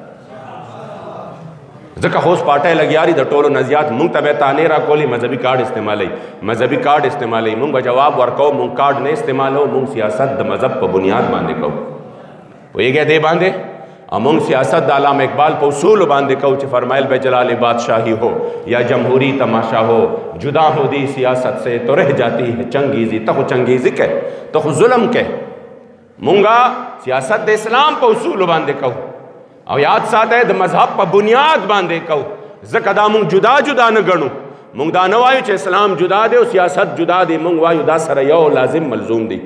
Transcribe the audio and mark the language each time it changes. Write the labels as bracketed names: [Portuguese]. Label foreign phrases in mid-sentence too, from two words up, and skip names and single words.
[Pashto] ځکه خو اوس پاټی لګیاري د ټولو نه زیات مونږ ته به تانې راکولي مذهبي کارډ استعمالوي مذهبي کارډ استعمالوي مونږ به جواب ورکوو مونږ کارډ نه استعمالوو مونږ سیاست د مذهب په بنیاد باندې کوو. پوهېږئ دې باندې مونږ سیاست د علامه اقبال په اصولو باندې کوو چې فرمایل به [Urdu] جلال بادشاہی ہو یا جمہوری تماشا ہو جدا ہو دی سیاست سے تو رہ جاتی ہے چنگیزی [Pashto] ته خو چنگیزی کہ ته خو ظلم کہ. مونږه سیاست د اسلام په اصولو باندې کوو او یاد ساته د مذهب په بنیاد باندې کوو ځکه دا مونږ جدا جدا نه ګڼو. مونږ دا نه وایو چې اسلام جدا دی او سیاست جدا دی مونږ وایو دا سره یو لازم ملزوم دی.